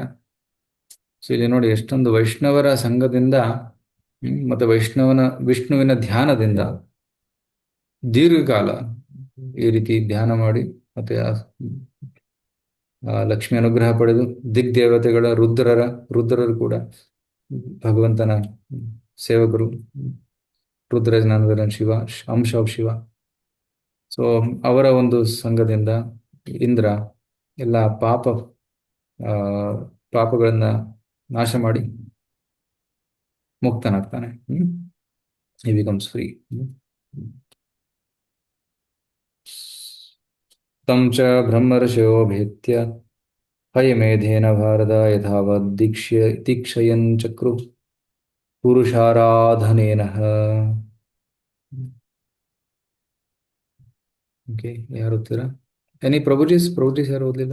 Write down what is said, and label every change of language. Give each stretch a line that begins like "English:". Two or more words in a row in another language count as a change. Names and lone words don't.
Kannada: ಸೊ ಇಲ್ಲಿ ನೋಡಿ ಎಷ್ಟೊಂದು ವೈಷ್ಣವರ ಸಂಘದಿಂದ ಮತ್ತೆ ವಿಷ್ಣುವಿನ ಧ್ಯಾನದಿಂದ ದೀರ್ಘಕಾಲ ಈ ರೀತಿ ಧ್ಯಾನ ಮಾಡಿ ಮತ್ತೆ ಲಕ್ಷ್ಮಿ ಅನುಗ್ರಹ ಪಡೆದು ದಿಗ್ದೇವತೆಗಳ ರುದ್ರರು ಕೂಡ ಭಗವಂತನ ಸೇವಕರು. ರುದ್ರಜನಾನಂದನ ಶಿವ, ಅಂಶ ಆಫ್ ಶಿವ. ಸೊ ಅವರ ಒಂದು ಸಂಘದಿಂದ ಇಂದ್ರ ಎಲ್ಲ ಪಾಪಗಳನ್ನ ನಾಶ ಮಾಡಿ ಮುಕ್ತನಾಗ್ತಾನೆ.
English: he becomes free.
Sanskrit: ತಂ ಚ ಬ್ರಹ್ಮರ್ಷಯೋ ಭೇತ್ಯ ಹಯಮೇಧೇನ ಭಾರತ ಯಥಾವದ್ ದೀಕ್ಷಯನ್ ಚಕ್ರು ಪುರುಷಾರಾಧನೇನ.
Kannada: ಓಕೆ, ಯಾರು ಓದ್ತೀರಾ?
English: any prabhujis
Kannada: ಯಾರು ಓದಲಿಲ್ಲ?